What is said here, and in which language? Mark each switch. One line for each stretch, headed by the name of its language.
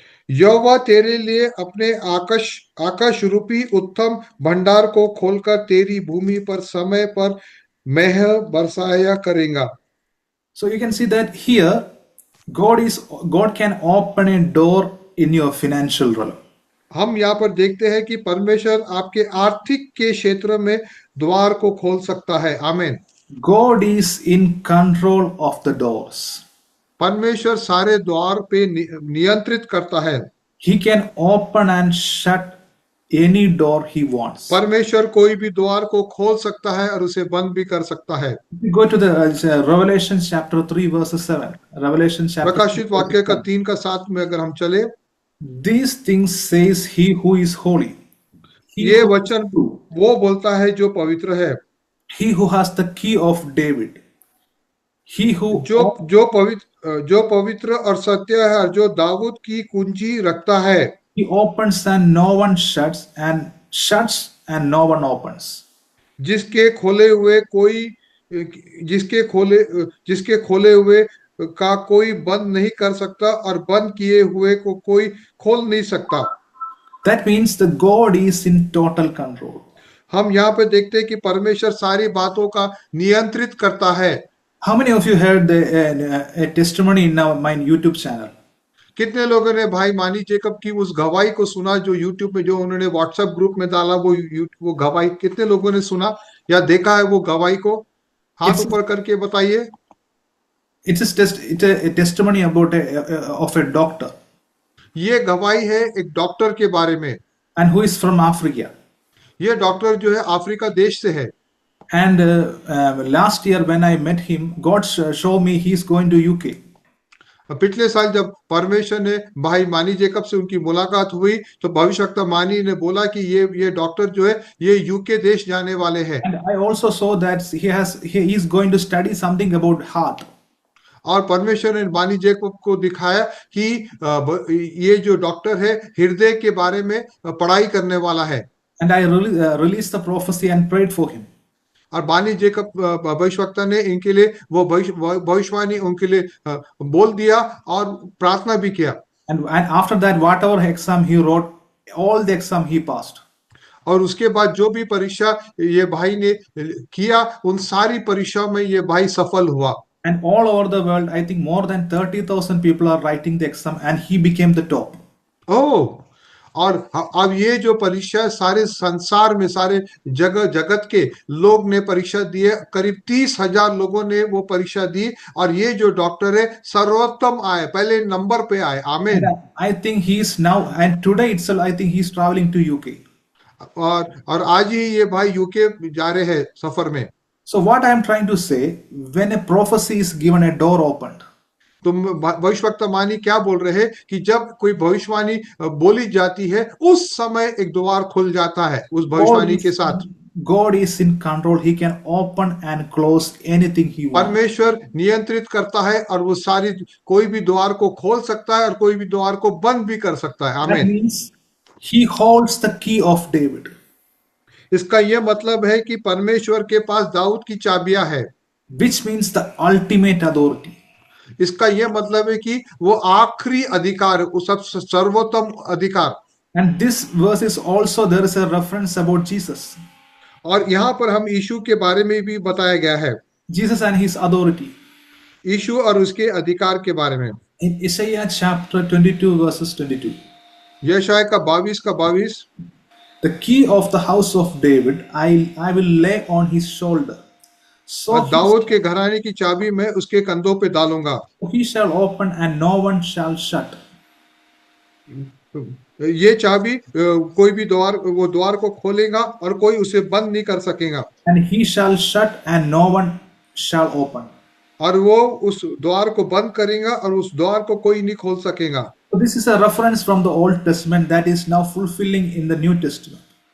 Hindi: यहोवा तेरे लिए अपने आकाश रूपी उत्तम भंडार को खोलकर तेरी भूमि पर समय पर मेह बरसाया करेगा।
English: So you can see that here God can open a door in your financial realm.
Hindi: हम यहाँ पर देखते हैं कि परमेश्वर आपके आर्थिक के क्षेत्र में द्वार को खोल सकता है। आमीन।
English: God is in control of the doors.
Hindi: परमेश्वर सारे द्वार पे नियंत्रित करता है।
English: He can open and shut any door he wants.
Hindi: परमेश्वर कोई भी द्वार को खोल सकता है और उसे बंद भी कर सकता है।
English: Go to the Revelation chapter 3 verse 7. Revelation chapter
Hindi: प्रकाशित वाक्य का 3 का 7 में अगर हम चले,
English: These things says he who is holy.
Hindi: ये वचन वो बोलता है जो पवित्र है।
English: He who has the key of David. He who
Hindi: जो पवित्र और सत्य है, जो दाऊद की कुंजी रखता है।
English: He opens and no one shuts, and shuts and no one opens.
Hindi: जिसके खोले हुए कोई जिसके खोले हुए का कोई बंद नहीं कर सकता और बंद किए हुए को कोई खोल नहीं सकता।
English: That means the God is in total control.
Hindi: हम यहाँ पे देखते हैं कि परमेश्वर सारी बातों का नियंत्रित करता है।
English: How many of you heard a testimony in my YouTube channel?
Hindi: कितने लोगों ने भाई मानी जेकब की उस गवाही को सुना जो यूट्यूब पे जो उन्होंने व्हाट्सएप ग्रुप में डाला, वो गवाही कितने लोगों ने सुना या देखा है वो गवाही को? हाथ
English: It's
Hindi: ऊपर करके बताइए।
English: it's a testimony about of a doctor
Hindi: ये गवाही है एक डॉक्टर के बारे में।
English: and who is from Africa.
Hindi: ये डॉक्टर जो है अफ्रीका देश से है।
English: And last year when I met him, God showed me he's going to UK.
Hindi: पिछले साल जब परमेश्वर ने भाई मानी जेकब से उनकी मुलाकात हुई तो भविष्यवक्ता मानी ने बोला कि ये डॉक्टर जो है ये यूके देश जाने वाले हैं।
English: And I also saw that he is going to study something about heart.
Hindi: और परमेश्वर ने मानी जेकब को दिखाया कि ये जो डॉक्टर है हृदय के बारे में पढ़ाई करने वाला है।
English: And I released the prophecy and prayed for him.
Hindi: और बानी जेकब भविष्यवक्ता ने इनके लिए वो भविष्यवाणी उनके लिए बोल दिया और प्रार्थना भी किया।
English: And after that, whatever exam he wrote, all the exam he passed.
Hindi: और उसके बाद जो भी परीक्षा ये भाई ने किया उन सारी परीक्षा में ये भाई सफल हुआ।
English: And all over the world, I think more than 30,000 people are writing the exam, and he became the top.
Hindi: ओह, और अब ये जो परीक्षा सारे संसार में सारे जगत के लोग ने परीक्षा दिए, करीब 30,000 लोगों ने वो परीक्षा दी और ये जो डॉक्टर है सर्वोत्तम आए, पहले नंबर पे आए।
English: And
Hindi: आमीन।
English: I think he is now, and today itself, I think he's traveling to UK.
Hindi: और आज ही ये भाई यूके जा रहे हैं सफर में।
English: So what I am trying to say, when a prophecy is given, a door opened.
Hindi: तो भविष्यवक्ता मानी क्या बोल रहे हैं कि जब कोई भविष्यवाणी बोली जाती है उस समय एक द्वार खुल जाता है उस भविष्यवाणी के साथ।
English: God is in control. He can open and close anything he wants.
Hindi: परमेश्वर नियंत्रित करता है और वो सारी कोई भी द्वार को खोल सकता है और कोई भी द्वार को बंद भी कर सकता है।
English: That
Hindi: आमीन।
English: means he holds the key of David.
Hindi: इसका यह मतलब है कि परमेश्वर के पास दाऊद की चाबियां है।
English: Which means the ultimate authority.
Hindi: इसका यह मतलब है कि वो आखिरी अधिकार, वो सब सर्वोत्तम अधिकार।
English: And this verse is also, there is a reference about Jesus.
Hindi: और यहाँ पर हम यीशु के बारे में भी बताया गया है,
English: Jesus and his authority.
Hindi: यीशु और उसके अधिकार के बारे में।
English: In Isaiah chapter 22 verses 22.
Hindi: यशायाह का 22
English: The key of the house of David I will lay on his shoulder. So
Hindi: और दाऊद के घराने की चाबी मैं उसके कंधों पे डालूंगा।
English: he shall open and no one shall shut.
Hindi: ये चाबी कोई भी द्वार, वो द्वार को खोलेगा और कोई उसे बंद नहीं कर सकेगा।
English: And he shall shut and no one shall open.
Hindi: और वो उस द्वार को बंद करेगा और उस द्वार को कोई नहीं खोल सकेगा।
English: So this is a reference from the Old Testament that is now fulfilling in the New Testament.